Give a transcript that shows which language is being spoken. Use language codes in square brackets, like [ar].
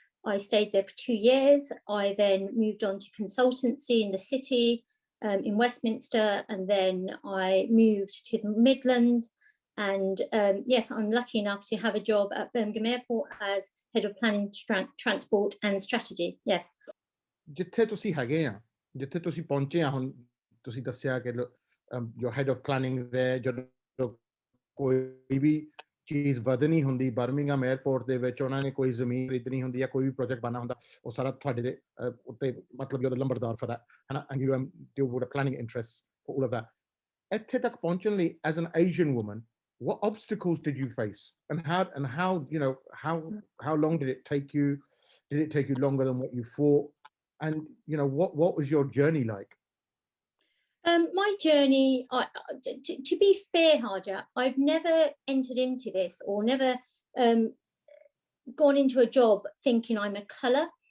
[en] I stayed there for 2 years. I then moved on to consultancy in the city, in Westminster, and then I moved to the Midlands. And yes, I'm lucky enough to have a job at Birmingham Airport as head of planning, transport and strategy. Yes. [pa] ਜਿੱਥੇ ਤੁਸੀਂ ਹੈਗੇ ਆ, ਜਿੱਥੇ ਤੁਸੀਂ ਪਹੁੰਚੇ ਆ, ਹੁਣ ਤੁਸੀਂ ਦੱਸਿਆ ਕਿ ਜੋ ਹੈਡ ਆਫ ਪਲੈਨਿੰਗ ਦੇ, ਜਦੋਂ ਕੋਈ ਵੀ ਚੀਜ਼ ਵਧਣੀ ਹੁੰਦੀ ਬਰਮਿੰਘਮ 에ਅਰਪੋਰਟ ਦੇ ਵਿੱਚ, ਉਹਨਾਂ ਨੇ ਕੋਈ ਜ਼ਮੀਨ ਖਰੀਦਣੀ ਹੁੰਦੀ ਜਾਂ ਕੋਈ ਵੀ ਪ੍ਰੋਜੈਕਟ ਬਣਨਾ ਹੁੰਦਾ, ਉਹ ਸਾਰਾ ਤੁਹਾਡੇ ਦੇ ਉੱਤੇ, ਮਤਲਬ ਜਦੋਂ ਲੰਬੜਦਾਰ ਫੜਾ ਹੈ ਨਾ, [en] and you deal with the planning interests for all of that. [pa] ਇੱਥੇ ਤੱਕ ਪਹੁੰਚਣ ਲਈ, [en] as an Asian woman, what obstacles did you face, and how you know how long did it take you? Did it take you longer than what you thought? And you know, what was your journey like? My journey, to be fair, Harjap, I've never entered into this or never gone into a job thinking I'm a colour.